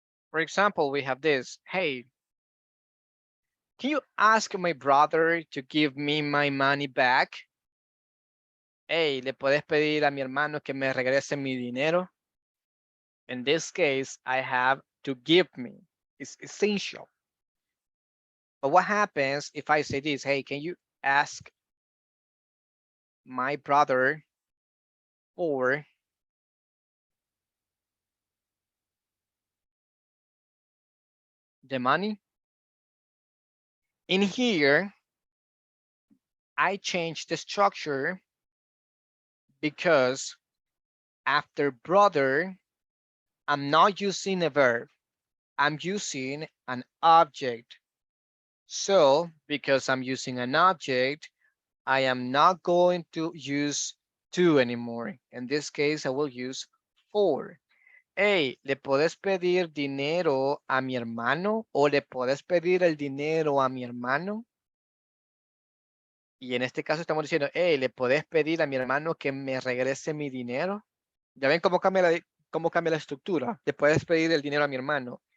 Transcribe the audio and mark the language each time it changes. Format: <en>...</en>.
<en>For example, we have this. Hey, can you ask my brother to give me my money back?</en> <es>Hey, ¿le puedes pedir a mi hermano que me regrese mi dinero?</es> <en>In this case, I have to give me. It's essential. But what happens if I say this? Hey, can you ask my brother for the money? In here, I changed the structure because after brother, I'm not using a verb. I'm using an object. So because I'm using an object, I am not going to use to anymore. In this case, I will use for.</en> <es>Hey, ¿le puedes pedir dinero a mi hermano? ¿O le puedes pedir el dinero a mi hermano? Y en este caso estamos diciendo, hey, ¿le puedes pedir a mi hermano que me regrese mi dinero? ¿Ya ven cómo cambia la estructura? Le puedes pedir el dinero a mi hermano.</es>